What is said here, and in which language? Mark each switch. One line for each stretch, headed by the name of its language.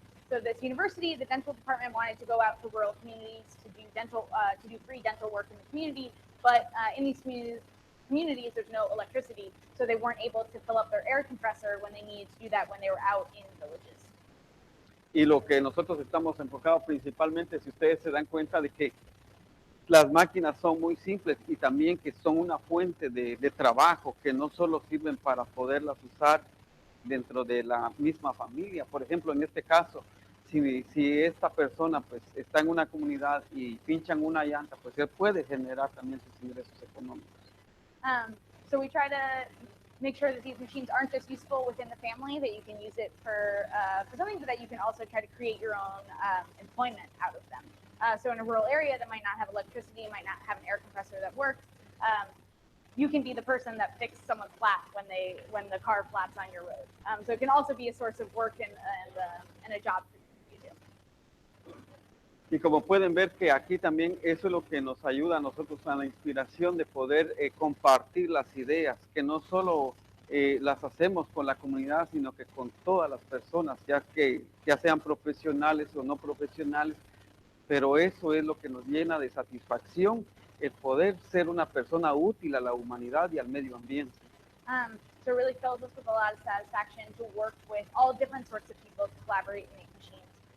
English: So this university, the dental department, wanted to go out to rural communities to do free dental work in the community, but in these communities there's no electricity, so they weren't able to fill up their air compressor when they needed to do that when they were out in villages.
Spanish: Y lo que nosotros estamos enfocados principalmente, si ustedes se dan cuenta de que las máquinas son muy simples y también que son una fuente de trabajo, que no solo sirven para poderlas usar dentro de la misma familia. Por ejemplo, en este caso, si esta persona pues está en una comunidad y pinchan una llanta, pues él puede generar también sus ingresos económicos.
English: So we try to make sure that these machines aren't just useful within the family, that you can use it for something, but that you can also try to create your own employment out of them. So in a rural area that might not have electricity, might not have an air compressor that works, you can be the person that fixed someone's flat when the car flaps on your road. So it can also be a source of work and a job for you too.
Spanish: Y como pueden ver que aquí también eso es lo que nos ayuda a nosotros a la inspiración de poder compartir las ideas, que no solo las hacemos con la comunidad, sino que con todas las personas, ya sean profesionales o no profesionales, pero eso es lo que nos llena de satisfacción, el poder ser una persona útil a la humanidad y al medio ambiente.
English: So it really fills us with a lot of satisfaction to work with all different sorts of people to collaborate and make machines.